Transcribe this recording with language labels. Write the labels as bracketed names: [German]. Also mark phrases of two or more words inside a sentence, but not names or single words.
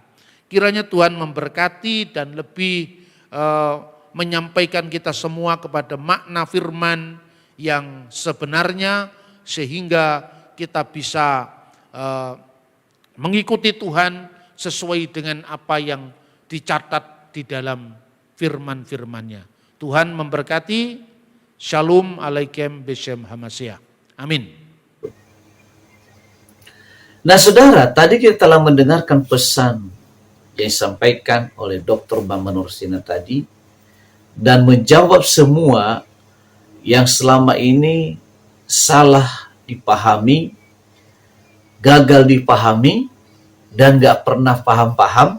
[Indonesian] Kiranya Tuhan memberkati dan lebih menyampaikan kita semua kepada makna firman yang sebenarnya, sehingga kita bisa mengikuti Tuhan sesuai dengan apa yang dicatat di dalam firman-firmannya. Tuhan memberkati. [Hebrew] שלום עליכם בשם המשיח. אמן. [Indonesian] Nah saudara, tadi kita telah mendengarkan pesan yang disampaikan oleh Dr. Bambang Nursina tadi, dan menjawab semua yang selama ini salah dipahami, gagal dipahami, dan gak pernah paham-paham.